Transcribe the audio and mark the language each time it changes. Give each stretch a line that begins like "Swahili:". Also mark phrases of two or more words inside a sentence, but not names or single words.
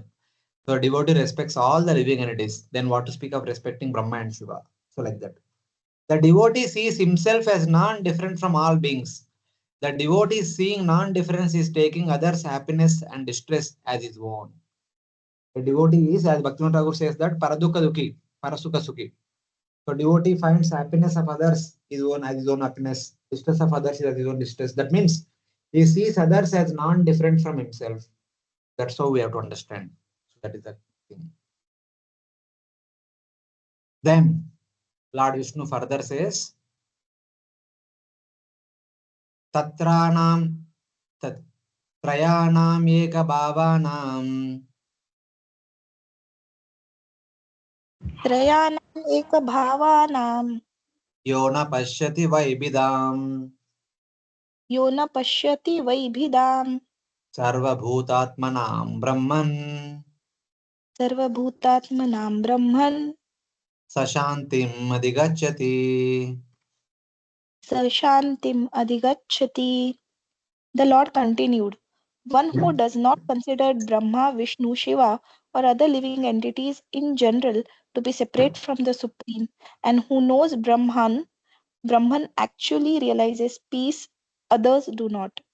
English: So a devotee respects all the living entities. Then what to speak of respecting Brahma and Shiva? So like that. The devotee sees himself as non-different from all beings. The devotee seeing non-difference is taking others' happiness and distress as his own. The devotee is, as Bhaktivinoda Thakur says, that
Sanskrit: परदुःख दुःखी, परसुख सुखी.
English: So devotee finds happiness of others his own as his own happiness, distress of others as his own distress. That means he sees others as non-different from himself. That's how we have to understand. So that is the thing. Then Lord Vishnu further says,
Sanskrit: तत्रानाम् त्रयाणाम् एक भावानाम् त्रयाणाम् एकभावानां योना पश्यति वैभिदम् यो न पश्यति वैभिदाम् सर्वभूतात्मनाम् ब्रह्मन् सर्वभूतात्मनां ब्रह्मन् सशान्तिम् अधिगच्यति. स शान्तिम् अधिगच्छति.
English: The Lord continued, one who does not consider Brahma, Vishnu, Shiva, or other living entities in general to be separate from the Supreme, and who knows Brahman actually realizes peace, others do not.